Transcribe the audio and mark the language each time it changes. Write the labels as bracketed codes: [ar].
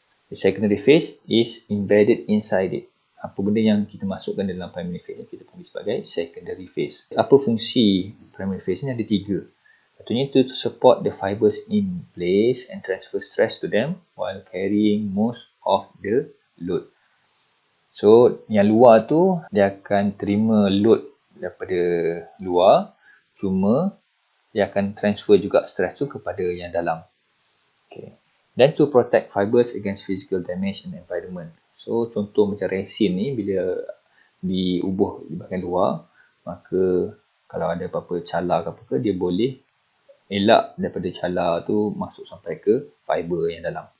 [en] The secondary phase is embedded inside it. [ms] Apa benda yang kita masukkan dalam primary phase kita panggil sebagai secondary phase. Apa fungsi primary phase ni? Ada tiga. Satunya [en] to support the fibers in place and transfer stress to them while carrying most of the load. [ms] So yang luar tu dia akan terima load daripada luar, cuma dia akan transfer juga stress tu kepada yang dalam. [en] Okay. Then to protect fibers against physical damage and environment. [ms] So contoh macam resin ni bila diubuh di bahagian luar, maka kalau ada apa-apa cala ke apa ke, dia boleh elak daripada cala tu masuk sampai ke fiber yang dalam.